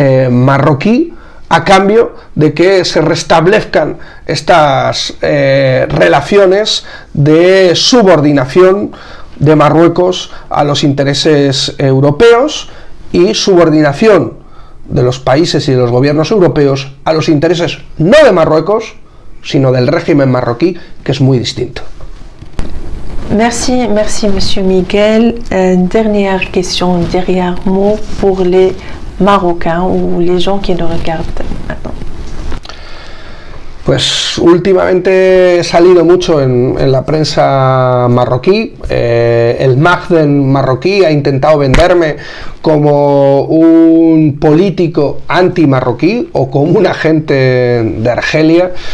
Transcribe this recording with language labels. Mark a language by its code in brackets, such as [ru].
[es] marroquí, a cambio de que se restablezcan estas relaciones de subordinación de Marruecos a los intereses europeos y subordinación de los países y de los gobiernos europeos a los intereses no de Marruecos, sino del régimen marroquí, que es muy distinto. [fr] Merci, Monsieur Miguel. Dernière question, dernier mot pour les Marocains ou les gens qui nous regardent maintenant. [es] Pues últimamente he salido mucho en la prensa marroquí. El Makhzen marroquí ha intentado venderme como un político anti-marroquí o como un agente de Argelia.